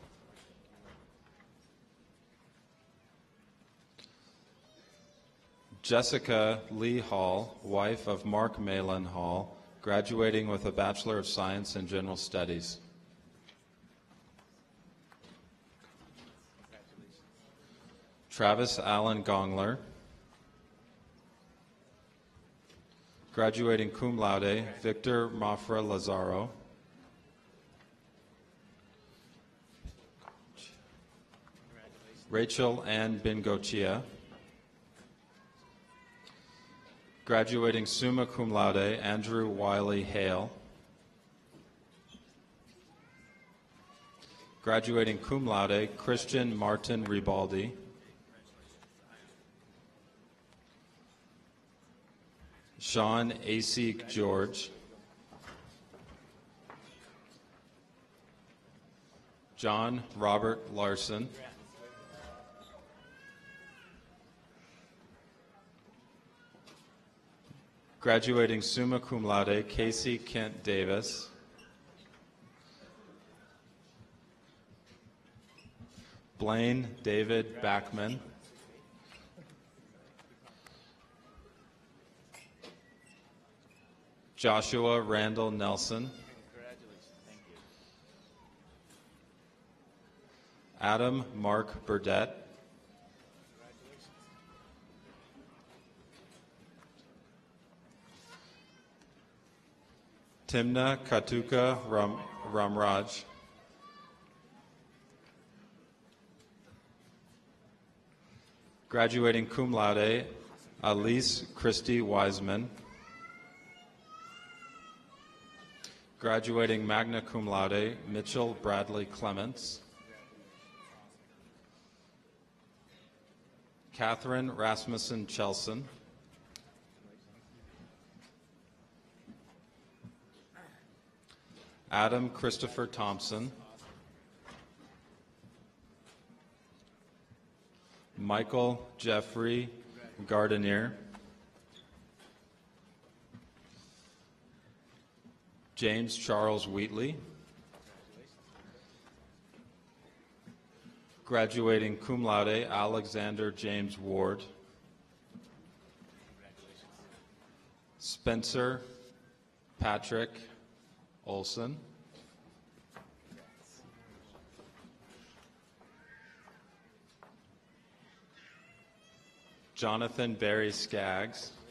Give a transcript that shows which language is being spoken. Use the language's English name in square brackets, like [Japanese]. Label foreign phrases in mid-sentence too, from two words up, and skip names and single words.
[English] Jessica Lee Hall, wife of Mark Malin Hall, graduating with a Bachelor of Science in General Studies. Travis Allen Gongler. Graduating [Latin] cum laude, [English] Victor Mafra Lazaro. Rachel Ann Bingochia. Graduating [Latin] summa cum laude, [English] Andrew Wiley Hale. Graduating [Latin] cum laude, [English] Christian Martin Ribaldi. Sean Asik George. John Robert Larson. Graduating [Latin] summa cum laude, [English] Casey Kent Davis. Blaine David Backman. Joshua Randall Nelson. Adam Mark Burdett. Timna Katuka Ramraj. Graduating [Latin] cum laude, [English] Elise Christy Wiseman. Graduating [Latin] magna cum laude, [English] Mitchell Bradley Clements. Catherine Rasmussen Chelson. Adam Christopher Thompson. Michael Jeffrey Gardenier. James Charles Wheatley. Graduating [Latin] cum laude, [English] Alexander James Ward. Spencer Patrick Olson. Jonathan Barry Skaggs.